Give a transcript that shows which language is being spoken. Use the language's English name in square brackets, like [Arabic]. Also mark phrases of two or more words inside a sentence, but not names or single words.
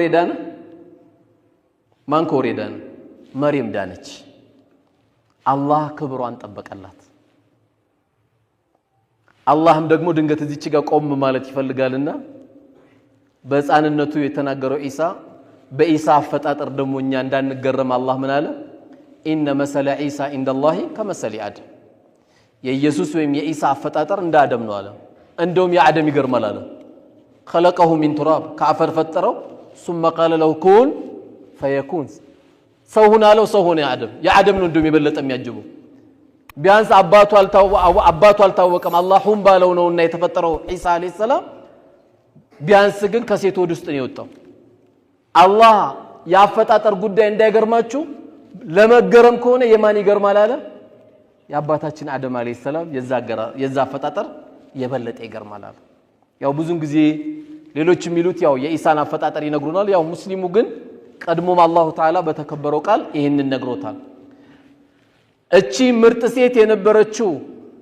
[Amharic] ከወሬዳነ መርየም ዳነች አላህ ክብሯን ጠበቀላት አላህም ደግሞ ድንገት እዚች ጋር ቆም ማለት ይፈልጋልና በህፃንነቱ የተናገረው ኢሳ በኢሳ አፈጣጠር ደግሞ እኛ እንዳንገረም አላህ ምን አለ [Arabic] إن مثل عيسى عند الله كمثل [Amharic] አደም የኢየሱስ ወይም የኢሳ አፈጣጠር እንደ አደም ነው አለ እንደውም የአደም ይገርማል አለ [Arabic] خلقه من تراب [Amharic] ከአፈር ፈጠረው [Arabic] ثم قال له كن [Amharic] فيكون ሰው ሆነ አለው ሰው ሆነ የአደም ነው እንደውም የበለጠ የሚያጅበው ቢያንስ አባቱ አልታወቀም አላህም ባለው ነውና የተፈጠረው ኢሳ [Arabic] عليه السلام [Amharic] ቢያንስ ግን ከሴት ወድ ውስጥ ነው የወጣው አላህ ያፈጣጠር ጉዳይ እንዳይገርማችሁ ለመገረም ከሆነ የማን ይገርማል አለ የአባታችን አደም [Arabic] عليه السلام [Amharic] የዛ አፈጣጠር የበለጠ ይገርማል አለ ያው ብዙን ጊዜ ሌሎች የሚሉት ያው የኢሳን አፈጣጠር ይነግሩናል ያው ሙስሊሙ ግን ቀድሞም [Arabic] الله تعالى [Amharic] በተከበረው ቃል ይህንን ነግሮታል። እቺ ምርጥ ሴት የነበረችው